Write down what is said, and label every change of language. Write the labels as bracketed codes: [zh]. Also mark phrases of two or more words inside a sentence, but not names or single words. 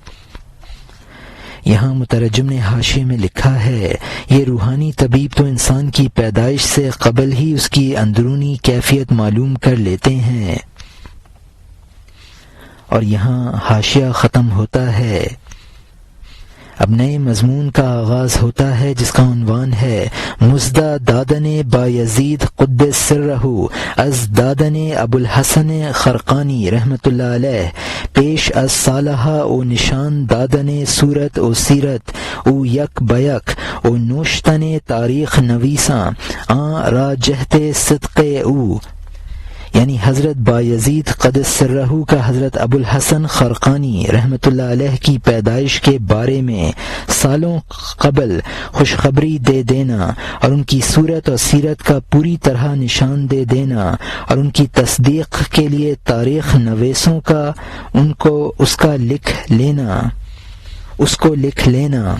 [ur] یہاں مترجم نے حاشیے میں لکھا ہے، یہ روحانی طبیب تو انسان کی پیدائش سے قبل ہی اس کی اندرونی کیفیت معلوم کر لیتے ہیں۔ اور یہاں حاشیہ ختم ہوتا ہے۔ اب نئے مضمون کا آغاز ہوتا ہے جس کا عنوان ہے [fa] مزدہ دادن بایزید قدس سرہ از دادن ابو الحسن خرقانی رحمۃ اللہ علیہ پیش از صالحہ او نشان دادن صورت او سیرت او یک بیک او نوشتن تاریخ نویساں آن را جہت صدق او، [ur] یعنی حضرت بایزید قدس سرہ کا حضرت ابو الحسن خرقانی رحمۃ اللہ علیہ کی پیدائش کے بارے میں سالوں قبل خوشخبری دے دینا، اور ان کی صورت اور سیرت کا پوری طرح نشان دے دینا، اور ان کی تصدیق کے لیے تاریخ نویسوں کا اس کو لکھ لینا۔